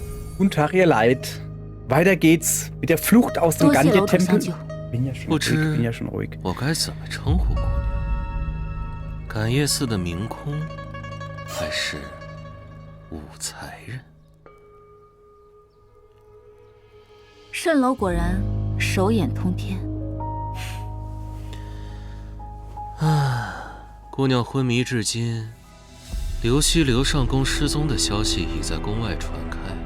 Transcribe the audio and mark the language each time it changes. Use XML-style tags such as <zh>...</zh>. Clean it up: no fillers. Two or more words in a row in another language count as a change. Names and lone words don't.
<de>Guten Tag, ihr Leid. Weiter geht's mit der Flucht aus dem Gandhi-Tempel. Bin ja schon ruhig.</de> <zh>我该怎么称呼姑娘？感业寺的明空，还是武才人？蜃楼果然手眼通天。姑娘昏迷至今，刘熙、刘尚宫失踪的消息已在宫外传开。</zh>